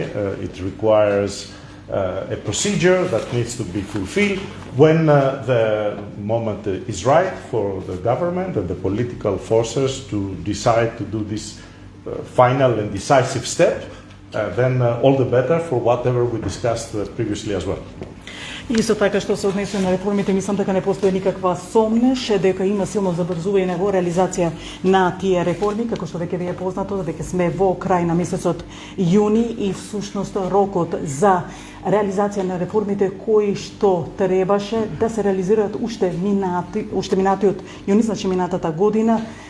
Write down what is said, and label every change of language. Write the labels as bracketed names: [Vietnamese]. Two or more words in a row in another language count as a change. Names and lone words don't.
[English] It requires a procedure that needs to be fulfilled. When the moment is right for the government and the political forces to decide to do this final and decisive step, then all the better for whatever we discussed previously as well. [Macedonian] Исто така што се однесува на реформите, мислам дека не постои никаква сомнеш дека има силно забрзување во реализација на тие реформи, како што веќе ви е познато, дека сме во крај на месецот јуни и всушност рокот за реализација на реформите кои што требаше да се реализираат уште минатиот јуни, значи минатата година,